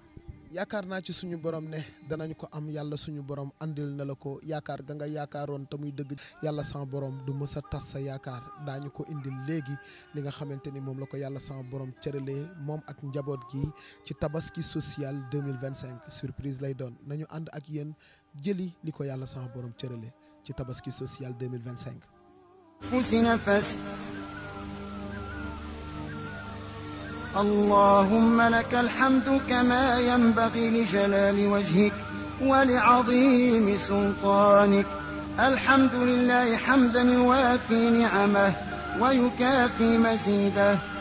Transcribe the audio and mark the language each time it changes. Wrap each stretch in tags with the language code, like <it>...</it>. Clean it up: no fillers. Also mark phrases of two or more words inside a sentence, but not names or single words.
<wo>yaakaar naa ci suñu borom ne danañ ko am yàlla suñu borom andil na la ko yaakaar ga nga yaakaaroon te muy dëgg yàlla sama borom du mës a tas sa yaakaar daañu ko indil léegi li nga xamante ni moom la ko yàlla sama borom cëralee moom ak njaboot gi ci tabaski social 2025 surprise lay doon nañu ànd ak yéen jëli li ko yàlla sama borom cëralee ci tabaski social 2025.</wo> <ar>اللهم لك الحمد كما ينبغي لجلال وجهك ولعظيم سلطانك. الحمد لله حمدا يوافي نعمه ويكافي مزيده.</ar>